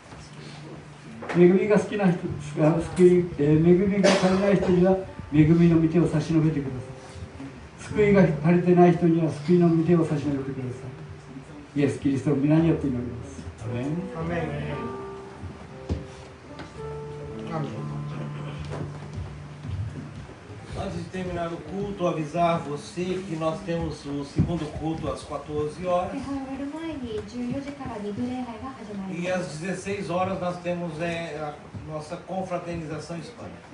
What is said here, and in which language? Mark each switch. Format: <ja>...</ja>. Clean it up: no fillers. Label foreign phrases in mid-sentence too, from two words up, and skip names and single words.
<ja>恵みが好きな人、恵みが足りない人には恵みの御手を差し伸べてください。救いが足りてない人には救いの御手を差し伸べてください。イエス・キリストの皆によって祈ります。アメン。</ja> <pt>アメン。Antes antes de terminar o culto, avisar você que nós temos o segundo culto às 14 horas. E às 16 horas nós temos a nossa confraternização hispânica.</pt>